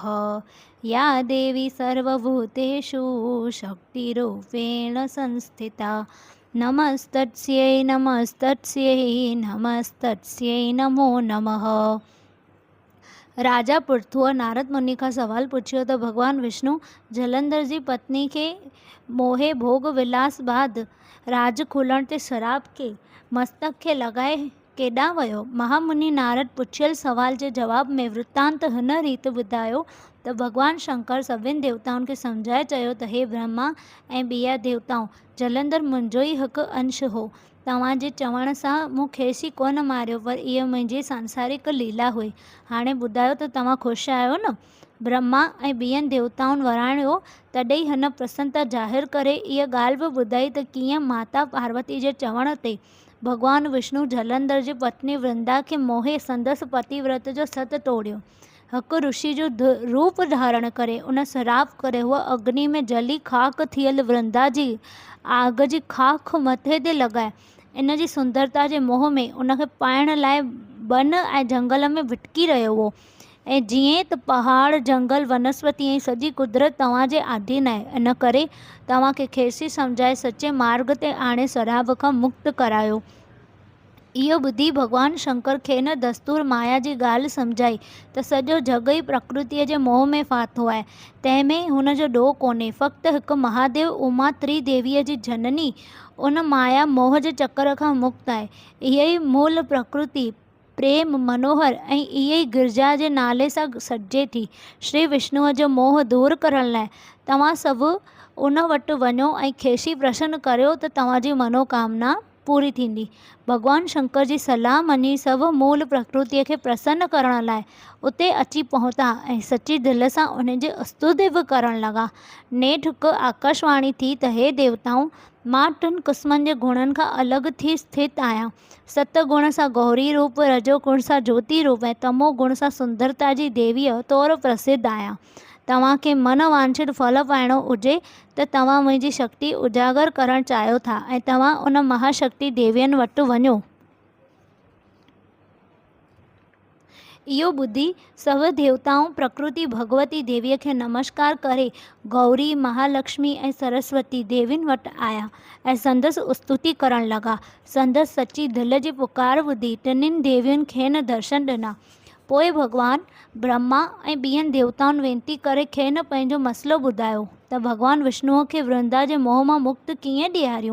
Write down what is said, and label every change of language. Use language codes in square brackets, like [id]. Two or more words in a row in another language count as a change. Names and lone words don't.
[sa] या देवी सर्वभूतेषु शक्तिरूपेण संस्थिता नमस्तस्यै नमस्तस्यै नमस्तस्यै नमो नमः। [sd] राजा पृथुअ नारद मुनि खां सवाल पुछियो त भगवान विष्णु जलंधर जी पत्नी खे मोहे भोग विलास बाद राज खुलण ते शराब के मस्तक खे लॻाए केॾां वियो। महामुनि नारद पुछियल सवाल जे जवाब में वृत्तांत हिन रीति ॿुधायो त भगवान शंकर सभिनि देवताउनि खे सम्झाए चयो त हे ब्रह्मा ऐं ॿिया देवताऊं, जलंधर मुंहिंजो ई हिकु अंश हो। तव्हांजे चवण सां मूं खेसि कोन मारियो, पर इहा मुंहिंजी सांसारिक लीला हुई। हाणे ॿुधायो त तव्हां ख़ुशि आहियो न? ब्रह्मा ऐं ॿियनि देवताउनि वराणियो। तॾहिं हिन प्रसन्नता ज़ाहिर करे इहा ॻाल्हि बि ॿुधाई त कीअं माता पार्वती जे चवण ते भगवान विष्णु जलंधर जी पत्नी वृंदा खे मोहे संदसि पतिव्रत जो सत तोड़ियो। हिकु ऋषि जो रूप धारण करे उन श्राप करे हुआ अग्नि में जली खाक थियल वृंदा जी आग जी खाक मथे ते लॻाए इन जी सुंदरता जे मोह में उनखे पाइण लाइ वन ऐं जंगल में भिटकी रहियो हो। ऐं जीअं त पहाड़ जंगल वनस्पति ऐं सॼी कुदरत तव्हांजे अधीन आहे, इन करे तव्हांखे खेसि सम्झाए सचे मार्ग ते आणे शराब खां मुक्त करायो। इहो ॿुधी भॻवान शंकर खे न दस्तूर माया जी ॻाल्हि सम्झाई त सॼो जग ई प्रकृतिअ जे मोह में फाथो आहे, तंहिंमें हुन जो ॾोह कोन्हे। फ़क़्ति हिकु महादेव उमा त्रिदेवीअ जी जननी उन माया मोह जे चकर खां मुक्त आहे। इहा ई मूल प्रकृति प्रेम मनोहर ऐं इहा ई गिरजा जे नाले सां सॾिजे थी। श्री विष्णुअ जो मोह दूर करण लाइ तव्हां सभु उन वटि वञो ऐं खेसि प्रसन्न करियो त तव्हांजी मनोकामना पूरी थींदी। भॻवान शंकर जी सलाह मञी सभु मूल प्रकृतिअ खे प्रसन्न करण लाइ उते अची पहुता ऐं सची दिलि सां उन जी स्तुति बि करणु लॻा। नेठि हिकु आकाशवाणी थी त हे देवताऊं, मां टिनि क़िस्मनि जे गुणनि खां अलॻि थी स्थित आहियां। सत गुण सां गौरी रूप, रजो गुण सां ज्योति रूप ऐं तमो गुण सां सुंदरता जी देवीअ तौरु प्रसिद्ध आहियां। तव्हांखे मन वांछित फल पाइणो हुजे त तव्हां मुंहिंजी शक्ति उजागर करणु चाहियो था ऐं तव्हां उन महाशक्ति देवियनि वटि वञो। इहो ॿुधी सभु देवताऊं प्रकृति भगवती देवीअ खे नमस्कार करे गौरी, महालक्ष्मी ऐं सरस्वती देवियुनि वटि आया ऐं संदसि स्तुति करणु लॻा। संदसि सची दिलि जी पुकार ॿुधी टिनिनि देवियुनि खेनि दर्शन ॾिना। पोइ भॻवान ब्रह्मा ऐं ॿियनि देवताउनि वेनती करे खेनि पंहिंजो मसइलो ॿुधायो त भॻवान विष्णुअ खे वृंदा जे मोह मां मुक्त कीअं ॾियारियूं।